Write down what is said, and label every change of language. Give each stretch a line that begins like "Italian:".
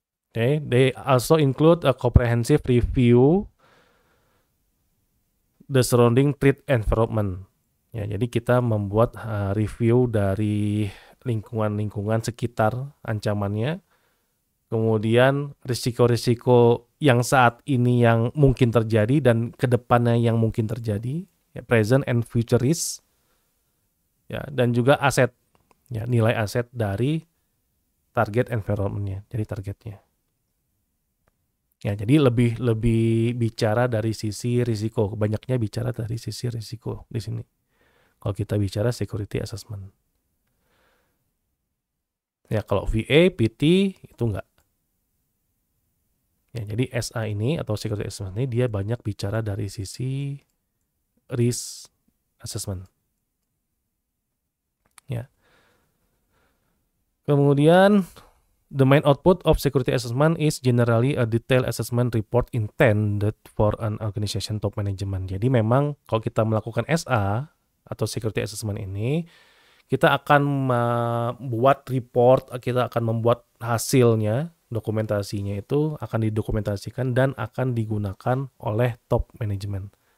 English: Okay, they also include a comprehensive review the surrounding threat environment.
Indonesian: Ya, jadi kita membuat review dari lingkungan sekitar ancamannya, kemudian risiko-risiko yang saat ini yang mungkin terjadi dan kedepannya yang mungkin terjadi, ya,
English: present and future risk,
Indonesian: ya, dan juga aset, ya, nilai aset dari target environment-nya, jadi targetnya. Ya, jadi lebih bicara dari sisi risiko, banyaknya bicara dari sisi risiko di sini. Kalau kita bicara security assessment. Ya, kalau VA, PT itu enggak. Ya, jadi SA ini atau security assessment ini dia banyak bicara dari sisi risk assessment. Ya.
English: Kemudian the main output of security assessment is generally a detailed assessment report intended for an organization top management.
Indonesian: Jadi memang kalau kita melakukan SA atau security assessment ini, kita akan membuat report, kita akan membuat hasilnya, dokumentasinya itu akan didokumentasikan dan akan digunakan oleh top management.